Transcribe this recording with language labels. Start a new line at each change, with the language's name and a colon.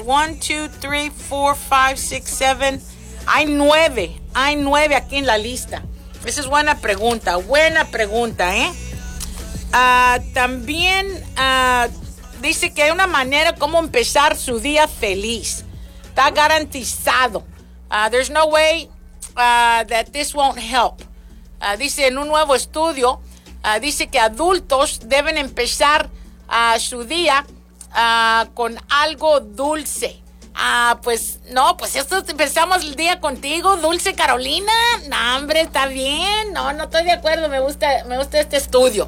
Spanish: 1, 2, 3, 4, 5, 6, 7. Hay nueve aquí en la lista. Esa es buena pregunta, ¿eh? También dice que hay una manera como empezar su día feliz. Está garantizado.
English: There's no way that this won't help.
Spanish: Dice en un nuevo estudio, dice que adultos deben empezar su día con algo dulce. Pues esto empezamos el día contigo, Dulce Carolina. No, hombre, está bien. No estoy de acuerdo. Me gusta este estudio.